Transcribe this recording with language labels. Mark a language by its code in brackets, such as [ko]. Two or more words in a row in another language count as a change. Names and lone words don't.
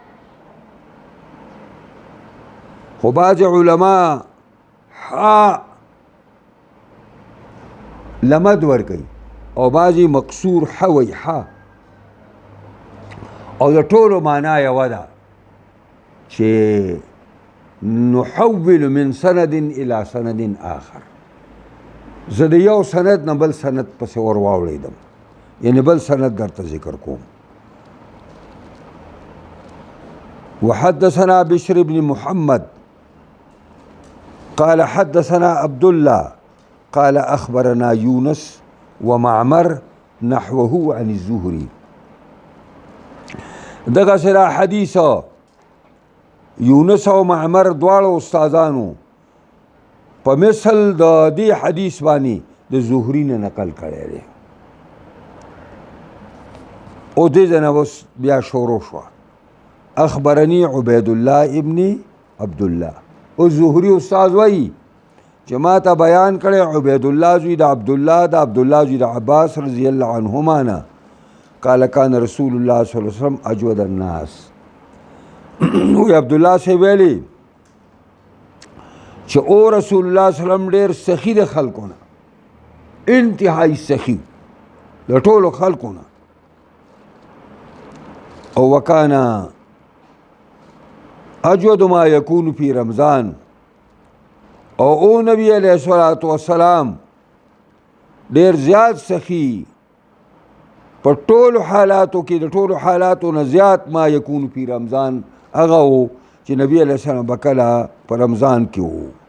[ps] خو بعضې علما ح لمد ورکوي او بعضې مقصور ح وایي ح، او د ټولو معنا یوه ده چې [ar] نحول من سند الى سند آخر. [ps] زه د یو سند نه بل سند پسې ور واوړېدم، یعنی بل سند درته ذکر کوم. [ar] وحدثنا بشر بن محمد قال حدثنا عبد الله قال أخبرنا يونس ومعمر نحوه عن الزهري. [ps] دغه سره حدیث یونس او معمر دواړو استادانو په مثل د دې حدیث باندې د زهري نه نقل کړی دی. او دې ځای نه اوس بیا شروع شوه، [ar] اخبرني عبید الله ابن عبدالله. [ps] او زهري استاد وایي چې ما ته بیان کړی عبید الله زوی د عبدالله، د عبدالله زوی د عباس [ar] رضی الله عنهما [ps] نه، [ar] قال كان رسول الله صلی الله علیه وسلم اجود الناس. [ps] وی عبدالله سے ویلی چې او رسول الله [ar] صلی الله علیه وسلم [ps] ډېر سخي د خلکو نه، انتهایی سخي د ټولو خلکو نه. او [ar] وکانا اجود ما یکون فی رمضان، [ps] او نبی [ar] علیہ الصلوۃ والسلام [ps] ډېر زیات سخي په ټولو حالاتو کې، د ټولو حالاتو نه زیات [ar] ما یکون فی رمضان [ps] هغه و چې نبی [ar] علیہ السلام [ps] به کله په رمضان کې و،